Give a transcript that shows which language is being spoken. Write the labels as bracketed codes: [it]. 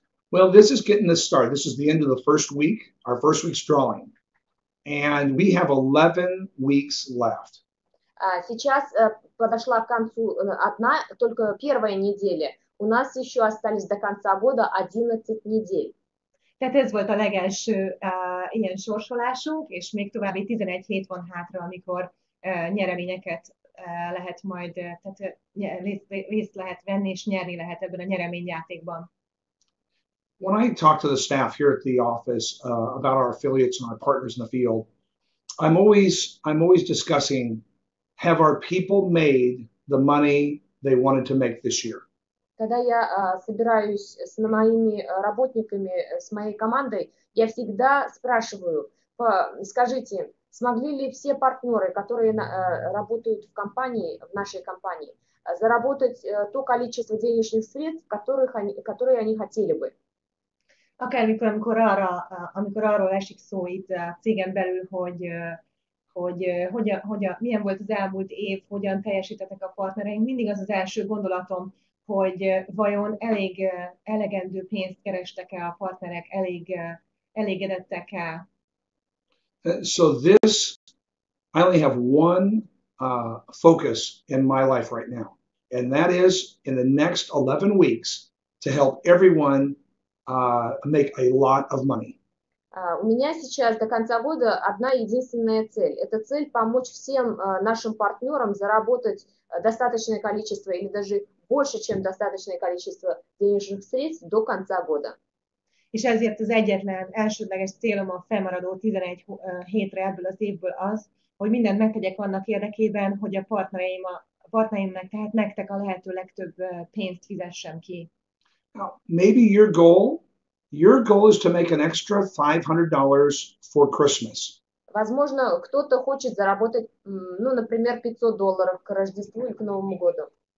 [en] Well, this is getting the start. This is the end of the first week, our first week's drawing. And we have 11 weeks left. [ru] Сейчас подошла к концу только первая неделя. У нас еще остались до конца года 11 недель. [hu] Tehát ez volt a legelső ilyen sorsolásunk, és még további 11 hét van hátra, amikor nyereményeket lehet majd, tehát részt lehet venni, és nyerni lehet ebben a nyereményjátékban. [en] When I talk to the staff here at the office about our affiliates and our partners in the field, I'm always discussing, have our people made the money they wanted to make this year? [ru] Когда я собираюсь с моими работниками, с моей командой, я всегда спрашиваю, скажите, смогли ли все партнеры, которые работают в компании, в нашей компании, заработать то количество денежных средств, которые они хотели бы? [hu] Akármikor, amikor arról esik szó itt a cégen belül, hogy milyen volt az elmúlt év, hogyan teljesítettek a partnereink, mindig az első gondolatom, hogy vajon elegendő pénzt kerestek-e a partnerek, elégedettek-e. [en] So this, I only have one focus in my life right now, and that is in the next 11 weeks to help everyone make a lot of money. [ru] У меня сейчас до конца года одна единственная цель. Это цель помочь всем нашим партнерам заработать достаточное количество или даже больше, чем достаточное количество денежных средств до конца года. [hu] És ezért az egyetlen elsődleges célom a felmaradó 11 hétre ebből az évből az, hogy mindent megtegyek annak érdekében, hogy a partnereimnek, tehát nektek a lehető legtöbb pénzt fizessem ki. [en] Now, maybe your goal is to make an extra $500 for Christmas. [ru] Возможно, кто-то хочет заработать, например, $500 к Рождеству и к Новому году.